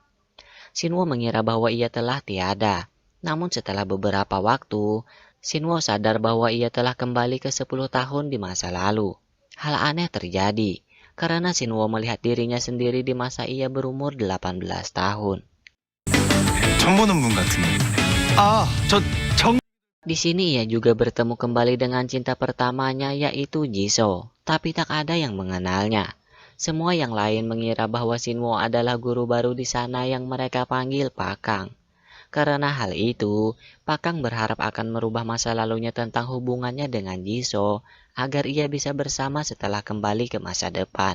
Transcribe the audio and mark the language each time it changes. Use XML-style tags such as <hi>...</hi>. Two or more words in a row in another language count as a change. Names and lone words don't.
<id>Shinwo mengira bahwa ia telah tiada. Namun setelah beberapa waktu, Shinwo sadar bahwa ia telah kembali ke 10 tahun di masa lalu. Hal aneh terjadi, karena Shinwo melihat dirinya sendiri di masa ia berumur 18 tahun.</id> <ko>처음 보는 분 같은데.</ko> <id>Di sini ia juga bertemu kembali dengan cinta pertamanya, yaitu Jisoo, tapi tak ada yang mengenalnya. Semua yang lain mengira bahwa Shinwo adalah guru baru di sana yang mereka panggil Pak Kang. Karena hal itu, Pakang berharap akan merubah masa lalunya tentang hubungannya dengan Jisoo agar ia bisa bersama setelah kembali ke masa depan.</id>